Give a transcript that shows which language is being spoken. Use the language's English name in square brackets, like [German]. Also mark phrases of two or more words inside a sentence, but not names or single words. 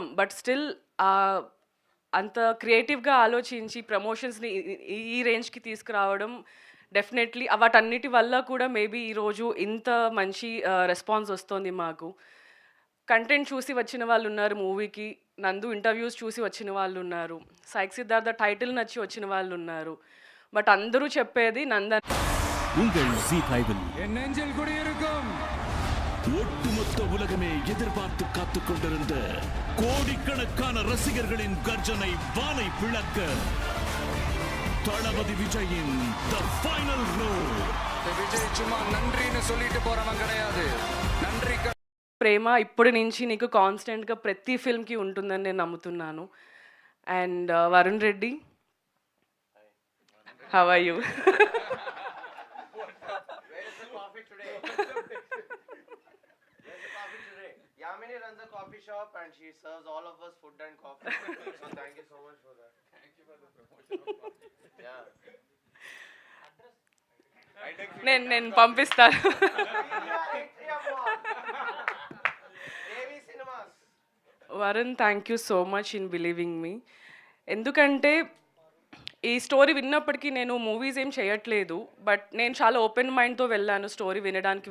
[English] but still [Telugu] అంత క్రియేటివ్గా ఆలోచించి ప్రమోషన్స్ని ఈ రేంజ్కి తీసుకురావడం డెఫినెట్లీ వాటన్నిటి వల్ల కూడా మేబీ ఈరోజు ఇంత మంచి రెస్పాన్స్ వస్తుంది మాకు. కంటెంట్ చూసి వచ్చిన వాళ్ళు ఉన్నారు మూవీకి, నందు ఇంటర్వ్యూస్ చూసి వచ్చిన వాళ్ళు ఉన్నారు, సాయి సిద్ధార్థ టైటిల్ నచ్చి వచ్చిన వాళ్ళు ఉన్నారు. பட் అందరూ చెప్పేది నందన్. [Tamil] உங்கள் ஜீ ஃபைவில் என் நெஞ்சில் குடியிருக்கும் ஒட்டுமொத்த உலகமே எதிர்பார்த்து காத்துக் கொண்டிருந்த கோடிக்கணக்கான ரசிகர்களின் கர்ஜனை வானை பிளக்க தளபதி விஜயின் தி ஃபைனல் ரோல். விஜய் சும்மா நன்றின்னு சொல்லிட்டு போறவன் கிடையாது. நன்றி [Telugu] ప్రేమ ఇప్పటి నుంచి నీకు కాన్స్టెంట్గా ప్రతి ఫిల్మ్కి ఉంటుందని నేను నమ్ముతున్నాను. అండ్ వరుణ్ రెడ్డి, [English] how are you? Where is the coffee today? Where's the coffee today? Yamini runs a coffee shop and she serves all of us food and coffee. So thank you so much for that. Thank you for the promotion of coffee. Yeah. [Telugu] నేను పంపిస్తాను. [English] వరుణ్, thank you so much in believing me. [Telugu] ఎందుకంటే ఈ స్టోరీ విన్నప్పటికీ నేను మూవీస్ ఏం చేయట్లేదు, బట్ నేను చాలా [English] open mindతో [Telugu] వెళ్ళాను స్టోరీ వినడానికి.